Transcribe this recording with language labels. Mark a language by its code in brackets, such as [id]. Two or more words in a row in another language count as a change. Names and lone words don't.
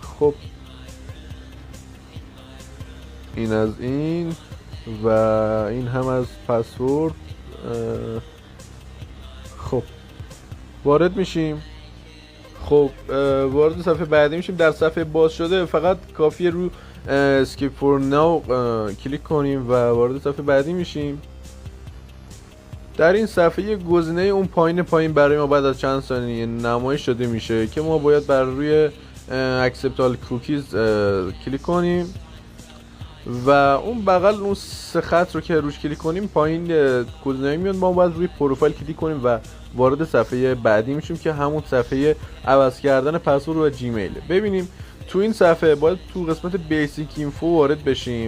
[fa] خب این از این و این هم از پسورد. خب وارد میشیم. خب وارد صفحه بعدی میشیم. در صفحه باز شده فقط کافیه رو [en] skip for now [fa] کلیک کنیم و وارد صفحه بعدی میشیم. در این صفحه گزینه اون پایین برای ما بعد از چند ثانیه نمایش داده میشه که ما باید بر روی [en] accept all cookies [fa] کلیک کنیم و اون بغل اون سه خط رو که روش کلیک کنیم پایین گزینه میاد، ما باید روی پروفایل کلیک کنیم و وارد صفحه بعدی میشیم که همون صفحه عوض کردن پسورد و جیمیل. ببینیم تو این صفحه باید تو قسمت [en] basic info [fa] وارد بشیم.